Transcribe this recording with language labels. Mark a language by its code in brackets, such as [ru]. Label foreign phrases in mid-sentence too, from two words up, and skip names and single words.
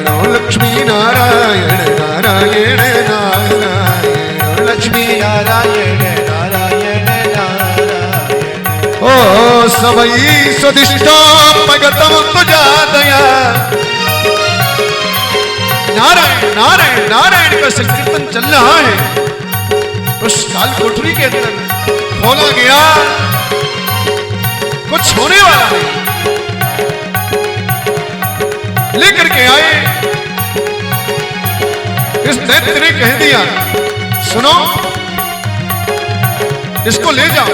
[hi] लक्ष्मी नारायण नारायण नारायण लक्ष्मी नारायण नारायण नारायण ओ सबई स्वदिष्टापगतम तुझा दया नारायण नारायण नारायण का संकीर्तन चल रहा है। उस काल कोठरी के अंदर खोला गया, कुछ होने वाला नहीं, लेकर के आए। इस दैत्य ने कह दिया, सुनो इसको ले जाओ।